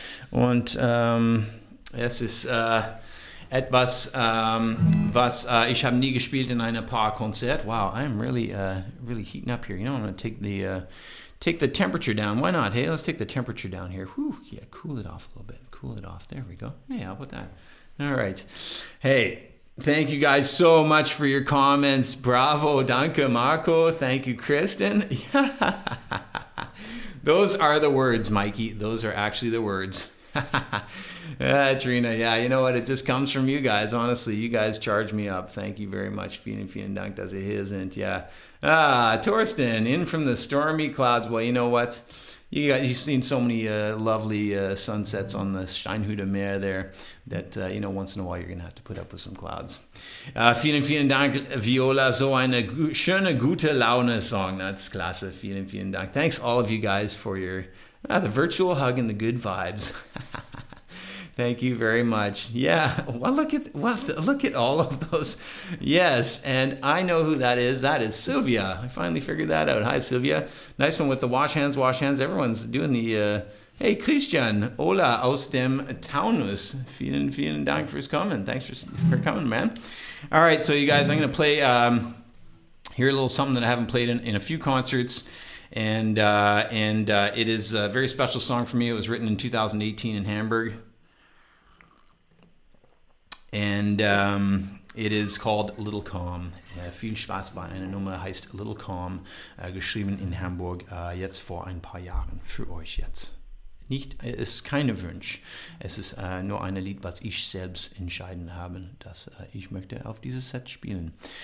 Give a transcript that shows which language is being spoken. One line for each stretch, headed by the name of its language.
German: Und es ist etwas, was ich habe nie gespielt in einem Paar-Konzert.
English: Wow, I'm really heating up here. You know, I'm going to take the temperature down. Why not? Hey, let's take the temperature down here. Whew, yeah, cool it off a little bit. Cool it off. There we go. Hey, how about that? All right. Hey, thank you guys so much for your comments. Bravo, danke, Marco. Thank you, Kristen. Those are the words, Mikey. Those are actually the words. Trina, yeah, you know what? It just comes from you guys. Honestly, you guys charge me up. Thank you very much.
German: Vielen Dank, dass ihr hier sind.
English: Yeah. Torsten, in from the stormy clouds. Well, you know what? You've seen so many lovely sunsets on the Steinhuder Meer there that, once in a while you're going to have to put up with some clouds.
German: Vielen Dank, Viola. So eine schöne, gute Laune-Song. That's klasse. Vielen Dank.
English: Thanks all of you guys for your the virtual hug and the good vibes. Thank you very much. Yeah, well, look at all of those. Yes, and I know who that is. That is Sylvia. I finally figured that out. Hi, Sylvia. Nice one with the wash hands. Everyone's doing the... Hey, Christian.
German: Hola aus dem Taunus. Vielen Dank fürs kommen.
English: Thanks for coming, man. All right, so you guys, I'm going to play here a little something that I haven't played in a few concerts. And it is a very special song for me. It was written in 2018 in Hamburg. And it is called Little Calm.
German: Viel Spaß bei einer Nummer, heißt Little Calm, geschrieben in Hamburg, jetzt vor ein paar Jahren, für euch jetzt. Es ist keine Wunsch, es ist nur ein Lied, was ich selbst entscheiden habe, dass ich möchte auf dieses Set spielen.